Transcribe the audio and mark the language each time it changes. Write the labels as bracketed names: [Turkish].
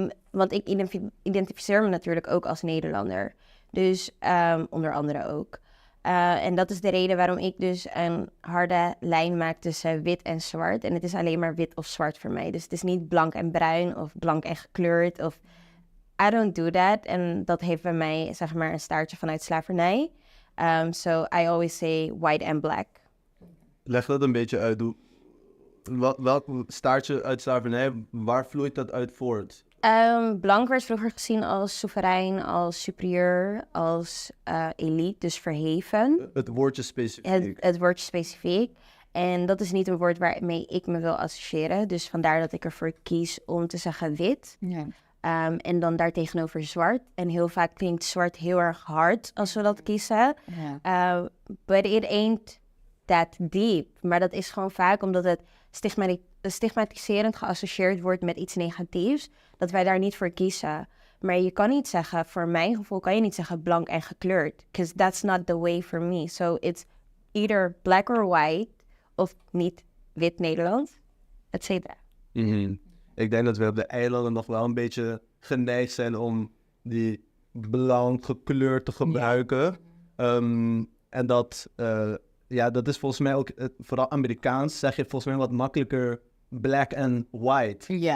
[Dutch] Want ik identificeer me natuurlijk ook als Nederlander. Dus onder andere ook. En dat is de reden waarom ik dus een harde lijn maak tussen wit en zwart. En het is alleen maar wit of zwart voor mij. Dus het is niet blank en bruin of blank en gekleurd. Of [English] I don't do that. [Dutch] En dat heeft bij mij, zeg maar, een staartje vanuit slavernij. [English] So I always say white and black. [Dutch] Leg dat een beetje uit. Welk staartje uit slavernij, waar vloeit dat uit voort? Blank werd vroeger gezien als soeverein, als superieur, als elite, dus verheven. Het woordje specifiek. Het woordje specifiek. En dat is niet een woord waarmee ik me wil associëren. Dus vandaar dat ik ervoor kies om te zeggen wit. Ja. En dan daartegenover zwart. En heel vaak klinkt zwart heel erg hard als we dat kiezen. Ja. [English] But it ain't that deep. [Dutch] Maar dat is gewoon vaak omdat het stigmatiserend geassocieerd wordt met iets negatiefs. Dat wij daar niet voor kiezen. Maar je kan niet zeggen, voor mijn gevoel kan je niet zeggen blank en gekleurd. [English] Because that's not the way for me. So it's either black or white. [Dutch] Of niet wit Nederland. Et cetera. Ik denk dat we op de eilanden nog wel een beetje geneigd zijn om die blanke kleur te gebruiken. En dat is volgens mij ook, vooral Amerikaans, zeg je volgens mij wat makkelijker [English] black and white.